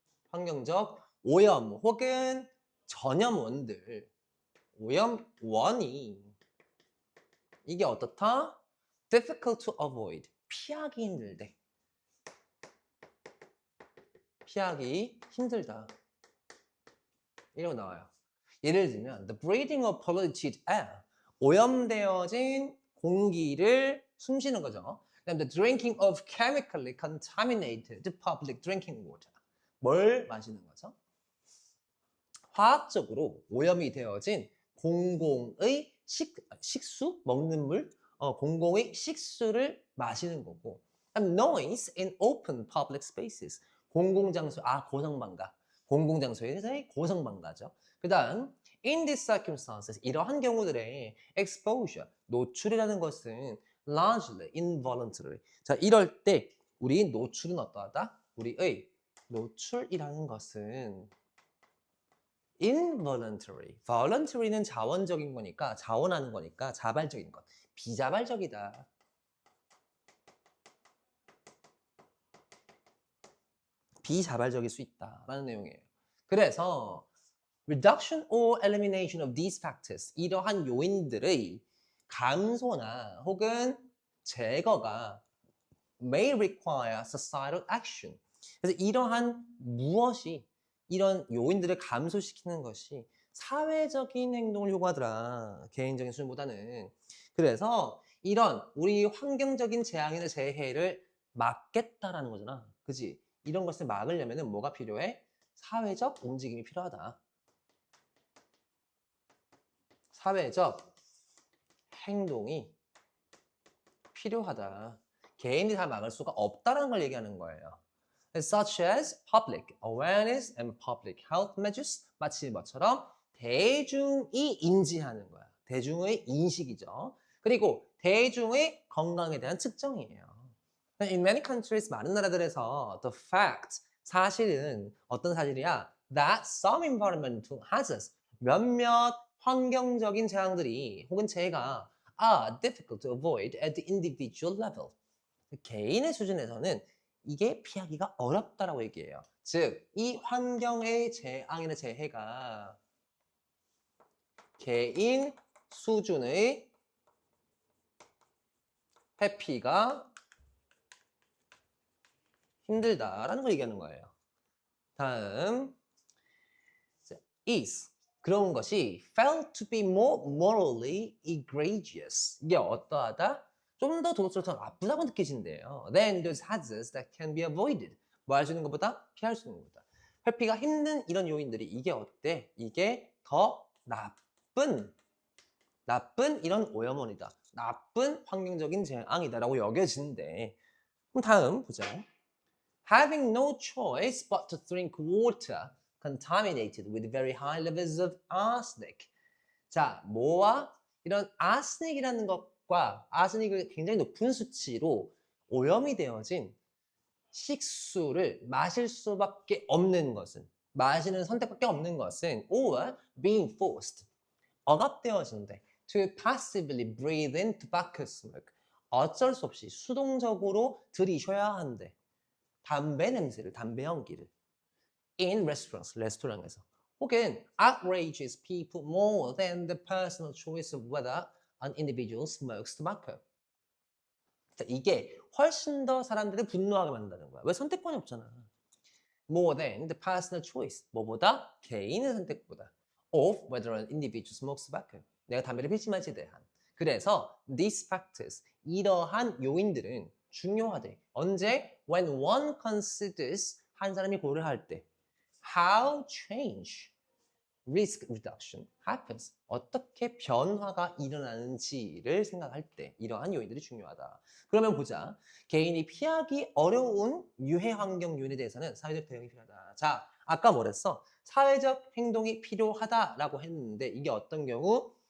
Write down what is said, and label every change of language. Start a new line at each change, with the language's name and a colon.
Korean: 환경적 오염 혹은 전염원들. 오염원이 이게 어떻다?
English: difficult to avoid.
Korean: 피하기 힘들대. 피하기 힘들다. 이러고 나와요. 예를 들면
English: the breathing of polluted air.
Korean: 오염되어진 공기를 숨쉬는 거죠. 그다음
English: the drinking of chemically contaminated public drinking water.
Korean: 뭘 마시는 거죠? 화학적으로 오염이 되어진 공공의 식수, 먹는 물, 공공의 식수를 마시는 거고.
English: noise in open public spaces.
Korean: 공공장소, 고성방가. 공공장소에서의 고성방가죠. 그 다음,
English: in these circumstances,
Korean: 이러한 경우들의 exposure, 노출이라는 것은
English: largely involuntary.
Korean: 자, 이럴 때 우리 노출은 어떠하다? 우리의 노출이라는 것은 involuntary. voluntary는 자원적인 거니까, 자원하는 거니까 자발적인 것. 비자발적이다. 비자발적일 수 있다라는 내용이에요. 그래서
English: reduction or elimination of these factors,
Korean: 이러한 요인들의 감소나 혹은 제거가
English: may require societal action.
Korean: 그래서 이러한 무엇이 이런 요인들을 감소시키는 것이 사회적인 행동을 요구하더라. 개인적인 수준보다는. 그래서 이런 우리 환경적인 재앙이나 재해를 막겠다라는 거잖아. 그지? 이런 것을 막으려면 뭐가 필요해? 사회적 움직임이 필요하다. 사회적 행동이 필요하다. 개인이 다 막을 수가 없다는 걸 얘기하는 거예요.
English: Such as public awareness and public health measures.
Korean: 마치 뭐처럼 대중이 인지하는 거야. 대중의 인식이죠. 그리고 대중의 건강에 대한 측정이에요.
English: In many countries,
Korean: 많은 나라들에서
English: the fact,
Korean: 사실은 어떤 사실이야?
English: That some environmental hazards,
Korean: 몇몇 환경적인 재앙들이 혹은 재해가
English: are difficult to avoid at the individual level.
Korean: 개인의 수준에서는 이게 피하기가 어렵다라고 얘기해요. 즉, 이 환경의 재앙이나 재해가 개인 수준의 회피가 힘들다라는 걸 얘기하는 거예요. 다음,
English: is,
Korean: 그런 것이
English: felt to be more morally egregious.
Korean: 이게 어떠하다? 좀 더 도덕적으로 더 나쁘다고 느껴진대요.
English: Then those hazards that can be avoided.
Korean: 뭐 할 수 있는 것보다 피할 수 있는 것보다. 회피가 힘든 이런 요인들이 이게 어때? 이게 더 나쁜 이런 오염원이다. 나쁜 환경적인 재앙이다라고 여겨지는데. 그럼 다음 보자.
English: Having no choice but to drink water contaminated with very high levels of arsenic.
Korean: 자, 뭐와 이런 아스닉이라는 것과 아스닉을 굉장히 높은 수치로 오염이 되어진 식수를 마실 수밖에 없는 것은, 마시는 선택밖에 없는 것은
English: or being forced,
Korean: 억압되어진대.
English: To passively breathe in tobacco smoke.
Korean: 어쩔 수 없이 수동적으로 들이셔야 한대. 담배 냄새를, 담배 연기를.
English: In restaurants,
Korean: 레스토랑에서.
English: 혹은 outrages people more than the personal choice of whether an individual smokes tobacco.
Korean: 이게 훨씬 더 사람들을 분노하게 만든다는 거야. 왜? 선택권이 없잖아.
English: More than the personal choice.
Korean: 뭐보다? 개인의 선택보다.
English: Of whether an individual smokes tobacco.
Korean: 내가 담배를 필지만치에 대한. 그래서
English: these factors,
Korean: 이러한 요인들은 중요하대. 언제?
English: When one considers,
Korean: 한 사람이 고려할 때.
English: How change, risk reduction happens.
Korean: 어떻게 변화가 일어나는지를 생각할 때 이러한 요인들이 중요하다. 그러면 보자. 개인이 피하기 어려운 유해 환경 요인에 대해서는 사회적 대응이 필요하다. 자, 아까 뭐랬어? 사회적 행동이 필요하다라고 했는데 이게 어떤 경우?